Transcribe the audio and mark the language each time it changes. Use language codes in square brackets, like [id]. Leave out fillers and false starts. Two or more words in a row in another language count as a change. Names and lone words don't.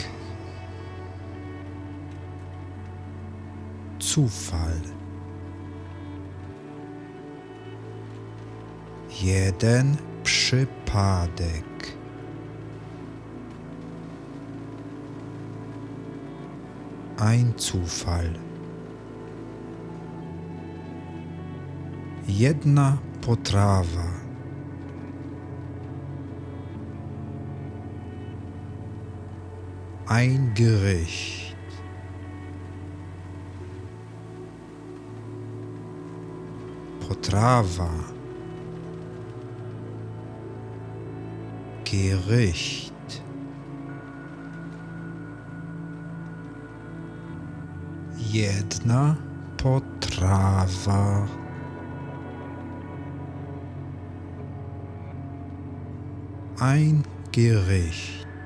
[de] Zufall. [pl] Jeden przypadek. [de] Ein Zufall. [pl] Jedna potrawa. [de] Ein Gericht. [pl] Potrawa. [de] Gericht. [pl] Jedna potrawa. [de] Ein Gericht.